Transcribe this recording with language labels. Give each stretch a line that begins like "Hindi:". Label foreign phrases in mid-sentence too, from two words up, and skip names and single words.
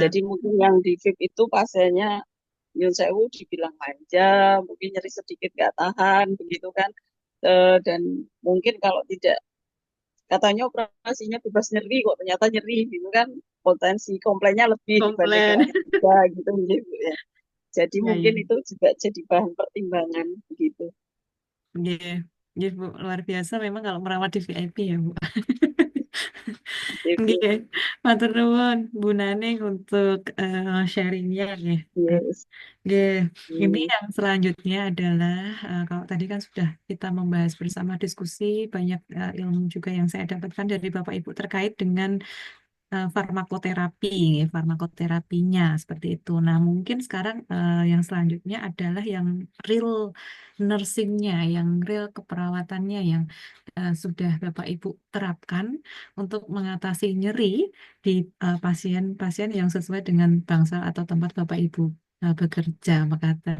Indonesian: Jadi mungkin yang di VIP itu pasiennya Yun Sewu dibilang manja, mungkin nyeri sedikit nggak tahan, begitu kan. Dan mungkin kalau tidak, katanya operasinya bebas nyeri, kok ternyata nyeri, gitu kan. Potensi komplainnya lebih dibandingkan komplain. yang tiga, gitu Bu ya. Jadi Ya, ya. mungkin itu juga jadi bahan pertimbangan, begitu. Nggih. Nggih, Bu, luar biasa memang kalau merawat di VIP ya, Bu. Oke, Bu.
Javanese: Nggih, matur nuwun
Indonesian: Bu Naning untuk sharingnya nggih. Yes. Nggih, ini Hmm. yang selanjutnya adalah kalau tadi kan sudah kita membahas bersama diskusi banyak ilmu juga yang saya dapatkan dari Bapak Ibu terkait dengan farmakoterapi, farmakoterapinya seperti itu. Nah, mungkin sekarang yang selanjutnya adalah yang real nursingnya, yang real keperawatannya yang sudah Bapak Ibu terapkan untuk mengatasi nyeri di pasien-pasien yang sesuai dengan bangsal atau tempat Bapak Ibu bekerja, Mekaten.